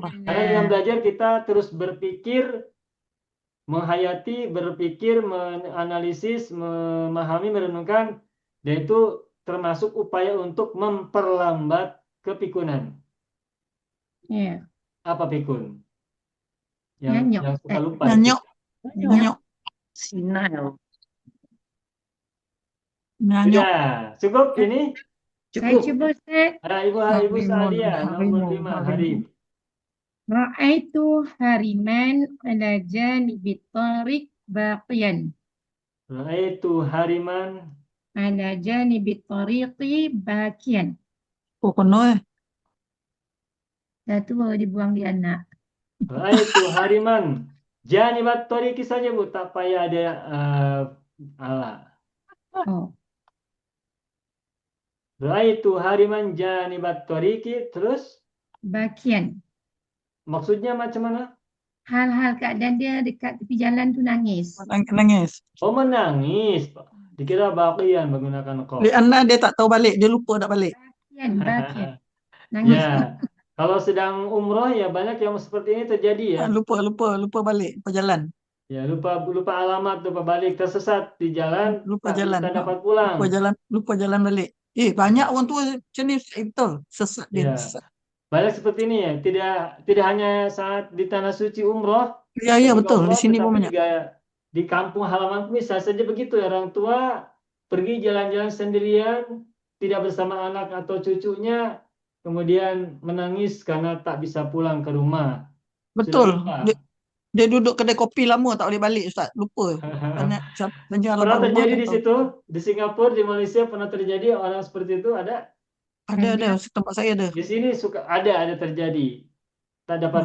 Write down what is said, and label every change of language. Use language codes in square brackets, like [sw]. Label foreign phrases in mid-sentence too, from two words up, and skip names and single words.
[id] Karena dengan belajar kita terus berpikir menghayati, berpikir, menganalisis, memahami, merenungkan, dan itu termasuk upaya untuk memperlambat kepikunan. Ya. Apa pikun? [ms] Nyanyuk, [id] Yang suka [ms] Ustaz. lupa. Nyanyuk, Nyanyuk. nyanyuk, Senile. nyanyuk. [id] Sudah, cukup ini? [ms] Saya Cukup. cuba, Ustaz. [id] Ibu [ar] Harimun, [id] Saadia, nomor [ar] harimu, 5, harimu. Harim. رأيت هرما على جانب الطريق باكيا. رأيت هرما. على جانب الطريق باكيا. [ms] Oh, penuh. Satu baru dibuang di anak. [ar] رأيت هرما. جانب الطريق [ms] saja, Bu, tak payah ada ala. Oh, [ar] رأيت هرما جانب الطريق, terus baqiyan. [ms] maksudnya macam mana? Hal-hal keadaan dia dekat tepi jalan tu nangis. Nangis. Oh, menangis. Dikira baqiyan menggunakan qaf. Lianna dia tak tahu balik, dia lupa nak balik. [ar] Baqiyan. [ms] Nangis. [id] Ya, kalau sedang umroh ya banyak yang seperti ini terjadi ya. [ms] Lupa balik, lupa jalan. [id] Ya, lupa alamat, lupa balik, tersesat di jalan, [ms] Lupa tak jalan. [id] bisa dapat pulang. [ms] Lupa jalan balik. Banyak orang tua macam ni, betul. Sesat dia. [id] Ya. Banyak seperti ini ya. Tidak hanya saat di tanah suci umroh, [ms] Ya, [id] ketika [ms] betul. Di [id] umroh, [ms] sini pun [id] tetapi [ms] banyak. [id] juga di kampung halaman bisa saja begitu ya. Orang tua pergi jalan-jalan sendirian, tidak bersama anak atau cucunya, kemudian menangis karena tak bisa pulang ke rumah. [ms] Betul. Sudah lupa. Dia duduk kedai kopi lama tak boleh balik, Ustaz. Lupa. Tanya [id] Pernah [ms] alamat [id] terjadi [ms] rumah, [id] di [ms] tak tahu. [id] situ, di Singapura, di Malaysia pernah terjadi orang seperti itu ada. [ms] Ada. Tempat saya ada. [id] Di sini suka ada terjadi. [ms] Tak dapat